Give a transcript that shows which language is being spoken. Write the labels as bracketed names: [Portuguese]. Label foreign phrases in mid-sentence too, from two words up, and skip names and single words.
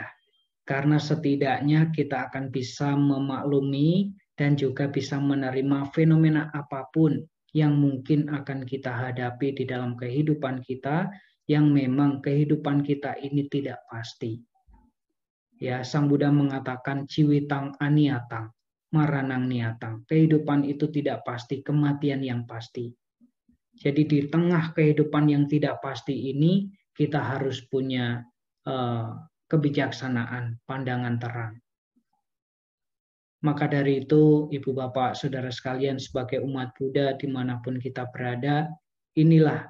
[Indonesian] Karena setidaknya kita akan bisa memaklumi dan juga bisa menerima fenomena apapun yang mungkin akan kita hadapi di dalam kehidupan kita, yang memang kehidupan kita ini tidak pasti. Ya, Sang Buddha mengatakan [Pali] ciwitang aniatang, maranang niatang. [Indonesian] Kehidupan itu tidak pasti, kematian yang pasti. Jadi di tengah kehidupan yang tidak pasti ini, kita harus punya kebijaksanaan, pandangan terang. Maka dari itu, Ibu Bapak, Saudara sekalian, sebagai umat Buddha dimanapun kita berada, inilah